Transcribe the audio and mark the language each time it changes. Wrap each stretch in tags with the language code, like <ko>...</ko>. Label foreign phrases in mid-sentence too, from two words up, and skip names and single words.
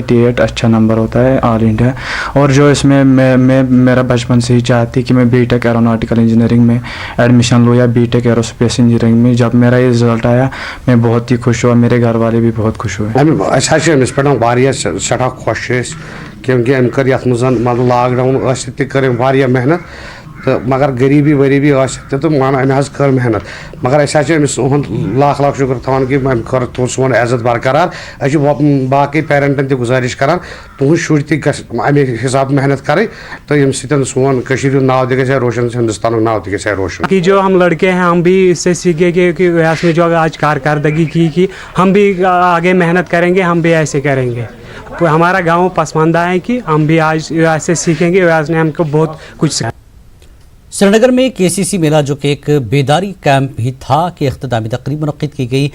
<ur>88 اچھا نمبر ہوتا ہے آل انڈیا۔ اور جو اس میں میرا بچپن سے ہی چاہتی کہ میں بی ٹیک ایروناٹیکل انجینئرنگ میں ایڈمیشن لوں یا بی ٹیک ایروسپیس انجینئرنگ میں۔ جب میرا یہ رزلٹ آیا میں بہت ہی خوش ہوا، میرے گھر والے بھی بہت خوش ہوئے۔</ur> <ks>سٹھا خوش کیونکہ ام کر یتھ مز لاک ڈاؤن کر محنت تو مگر غریبی وریبی تو مان ام کر محنت، مگر امس لاکھ لاکھ شکر تھوان کہ ام کر سون عزت برقرار۔ باقی پیرنٹن تہ گزارش کران تہذ شر تہ امے حساب محنت کریں تو یم سن سون ناؤ تہ گژھِ روشن، ہندوستان ناؤ تہ گژھِ روشن۔</ks> <ur>کہ جو ہم لڑکے ہیں ہم بھی اس سے سیکھے کہ ویاس میں جو آج کارکردگی کی ہم بھی آگے محنت کریں گے، ہم بھی ایسے کریں گے۔ ہمارا گاؤں پسماندہ ہے کہ ہم بھی آج ایسے سیکھیں گے، ویاس نے ہم کو بہت کچھ سکھایا۔ سری نگر میں KCC میلہ جو کہ ایک بیداری کیمپ بھی تھا کہ اختتامی تقریب منعقد کی گئی۔</ur>